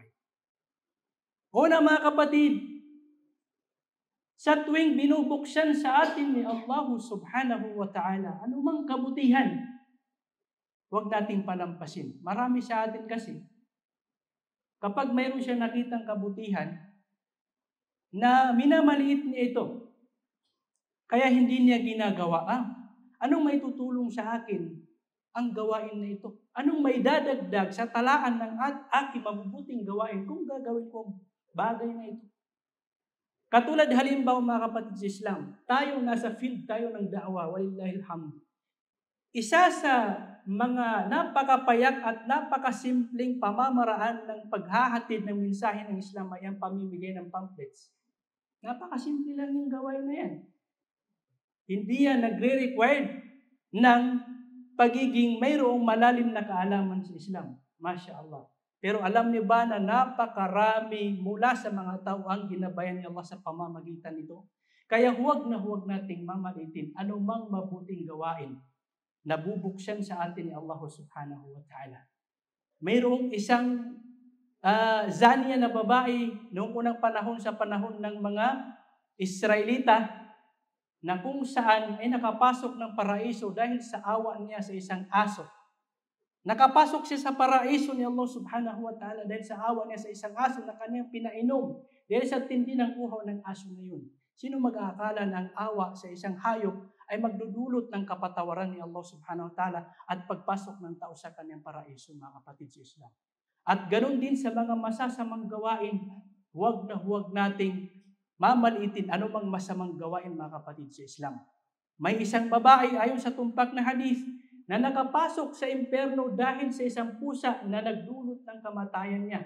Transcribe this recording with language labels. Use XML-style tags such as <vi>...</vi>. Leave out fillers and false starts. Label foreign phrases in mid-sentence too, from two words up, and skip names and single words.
<tl>Una, mga kapatid, sa tuwing binubuksan sa atin ni Allah</tl> <ar>سبحانه وتعالى,</ar> <tl>anumang kabutihan, huwag nating palampasin. Marami sa atin kasi, kapag mayroon siya nakitang kabutihan, na minamaliit niya ito, kaya hindi niya ginagawa. Anong may tutulong sa akin ang gawain na ito? Anong may dadagdag sa talaan ng aking mabubuting gawain kung gagawin ko bagay na ito? Katulad halimbawa, mga kapatid sa Islam, tayo nasa field tayo ng da'wa,</tl> <ar>ولله الحمد.</ar> <tl>Isa sa mga napakapayak at napakasimpleng pamamaraan ng paghahatid ng mensahe ng Islam ay ang pamimigay ng pamphlets. Napakasimple lang yung gawain na yan. Hindi yan nagre-required ng pagiging mayroong malalim na kaalaman sa Islam.</tl> <ar>ما شاء الله.</ar> <tl>Pero alam niyo ba na napakarami mula sa mga tao ang ginabayan ni Allah sa pamamagitan nito? Kaya huwag nating mamalitin anumang mabuting gawain na bubuksan sa atin ni Allah</tl> <ar>سبحانه وتعالى.</ar> <tl>Mayroong isang zaniya na babae noong unang panahon sa panahon ng mga Israelita, na kung saan ay nakapasok ng paraiso dahil sa awa niya sa isang aso. Nakapasok siya sa paraiso ni Allah</tl> <ar>سبحانه وتعالى</ar> <tl>dahil sa awa niya sa isang aso na kanyang pinainom dahil sa tindi ng uhaw ng aso na yun. Sino mag-aakala na ang awa sa isang hayop ay magdudulot ng kapatawaran ni Allah</tl> <ar>سبحانه وتعالى</ar> <tl>at pagpasok ng tao sa kanyang paraiso, mga kapatid sa Islam. At ganun din sa mga masasamang gawain, huwag nating mamaliitin anumang masamang gawain, mga kapatid sa Islam. May isang babae ayon sa tumpak na hadith na nakapasok sa impyerno dahil sa isang pusa na nagdulot ng kamatayan niya.</tl>